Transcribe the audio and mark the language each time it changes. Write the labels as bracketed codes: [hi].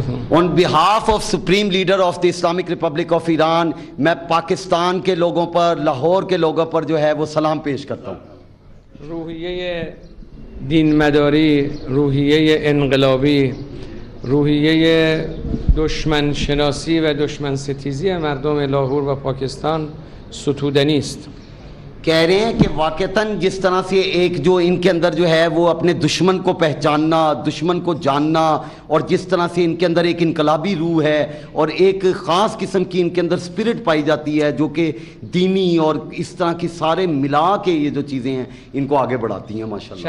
[en] On behalf of Supreme Leader of the Islamic Republic of Iran, [ur] میں پاکستان کے لوگوں پر, لاہور کے لوگوں پر جو ہے وہ سلام پیش کرتا ہوں. [fa] روحیه دین مداری, روحیه انقلابی, روحیه دشمن شناسی و دشمن ستیزی مردم لاهور و پاکستان ستودنی است. [ur] کہہ رہے ہیں کہ واقعتاً جس طرح سے ایک جو ان کے اندر جو ہے وہ اپنے دشمن کو پہچاننا, دشمن کو جاننا, اور جس طرح سے ان کے اندر ایک انقلابی روح ہے اور ایک خاص قسم کی ان کے اندر اسپرٹ پائی جاتی ہے جو کہ دینی اور اس طرح کی سارے ملا کے یہ جو چیزیں ہیں ان کو آگے بڑھاتی ہیں ماشاءاللہ.